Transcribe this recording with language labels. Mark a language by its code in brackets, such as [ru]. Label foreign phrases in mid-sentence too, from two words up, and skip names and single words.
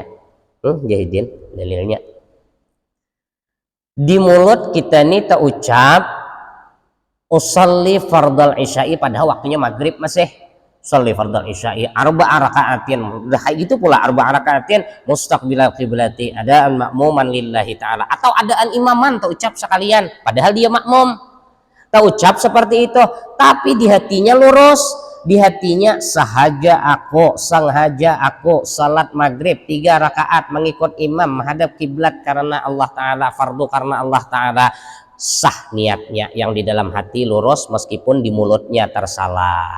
[id] Jahidin dalilnya. Di mulut kita nih tak ucap [ar] أصلي فرض العشاء, [id] padahal waktunya maghrib masih [ar] أصلي فرض العشاء أربع ركعات, [id] itu pula [ar] أربع ركعات مستقبل القبلة أداء مأموما لله تعالى, [id] atau [ar] أداء إماما [id] tak ucap sekalian padahal dia makmum, tak ucap seperti itu, tapi di hatinya lurus, di hatinya sengaja aku salat maghrib 3 rakaat mengikut imam menghadap kiblat karena Allah Ta'ala, fardu karena Allah Ta'ala, sah niatnya, yang di dalam hati lurus meskipun di mulutnya tersalah.